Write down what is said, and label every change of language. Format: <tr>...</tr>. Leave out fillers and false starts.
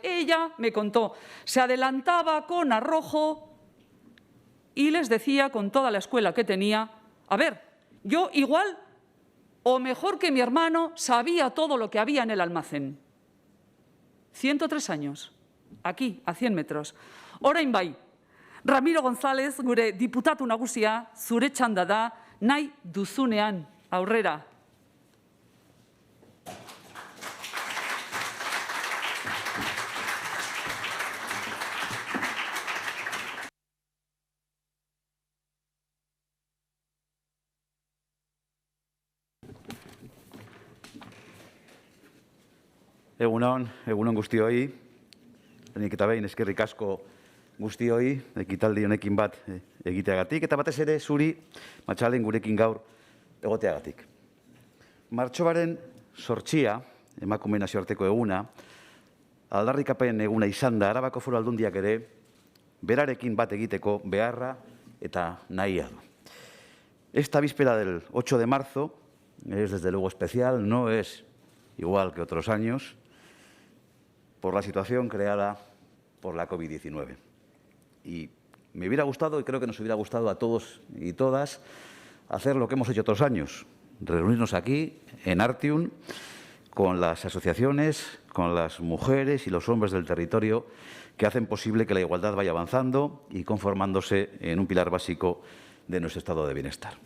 <es>Ella, me contó, se adelantaba con arrojo y les decía con toda la escuela que tenía, a ver, yo igual o mejor que mi hermano sabía todo lo que había en el almacén. 103 años, aquí, a 100 metros.</es> <eu>Orain bai, Ramiro González, gure diputatu nagusia, zure txanda da, nahi duzunean, aurrera. Egunon guztioi. Lehenik eta behin eskerrik asko guztioi, ekitaldi honekin bat egiteagatik, eta batez ere zuri, Matxalen gurekin gaur egoteagatik. Martxoaren 8, emakumeen nazioarteko eguna, aldarrikapen eguna izan da, Arabako Foru Aldundiak ere, berarekin bat egiteko beharra eta nahia du.</eu> <es>Esta víspera del 8 de marzo es desde luego especial, no es igual que otros años, por la situación creada por la COVID-19. Y me hubiera gustado, y creo que nos hubiera gustado a todos y todas, hacer lo que hemos hecho otros años, reunirnos aquí, en Artium, con las asociaciones, con las mujeres y los hombres del territorio que hacen posible que la igualdad vaya avanzando y conformándose en un pilar básico de nuestro estado de bienestar.</es>